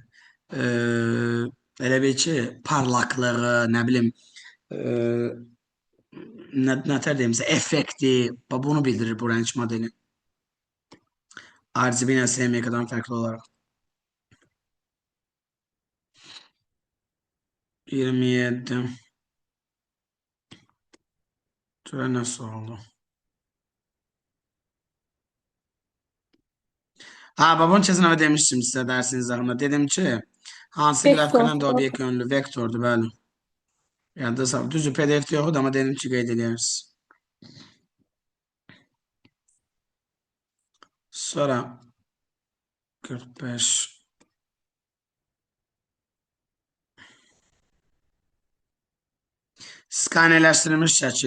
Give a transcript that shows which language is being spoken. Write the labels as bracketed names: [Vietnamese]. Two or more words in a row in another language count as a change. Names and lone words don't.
[Azerbaijani] Elə bil ki, parlaqlığı, nə bilim, nətər deyimsə, effekti, bunu bildirir bu rəng modeli. RGB ilə CMYK-dan fərqli olaraq. 27. Görə nəsə oldu. [Turkish] Ha, babam kesin ama demiştim size dersiniz hakkında. [Azerbaijani] Dedim ki hansı grafik Vektor. ilə də obyekt yönlü vektordur, bəli. Yadda sal. Düzü PDF-də yoxdur, amma dedim ki qeyd edəriz. Sonra 45. Skanələşdirilmiş şəkil.